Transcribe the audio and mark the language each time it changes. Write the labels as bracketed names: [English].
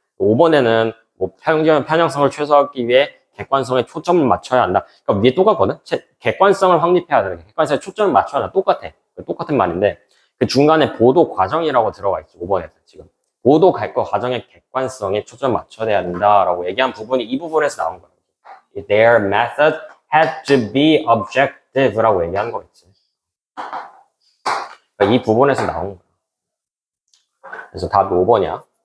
[Korean] 5번에는 뭐 편향성을 최소화하기 위해 객관성에 초점을 맞춰야 한다. 그러니까 위에 똑같거든? 객관성을 확립해야 돼. 객관성에 초점을 맞춰야 한다. 똑같아. 똑같은 말인데 그 중간에 보도 과정이라고 들어가 있지. 5번에서 지금. 보도 과정의 객관성에 초점 맞춰야 된다라고 얘기한 부분이 이 부분에서 나온 거야. [English] Their method had to be objective [Korean] 라고 얘기한 거 있지. 그러니까 이 부분에서 나온 거야. 그래서 답이 5번이야.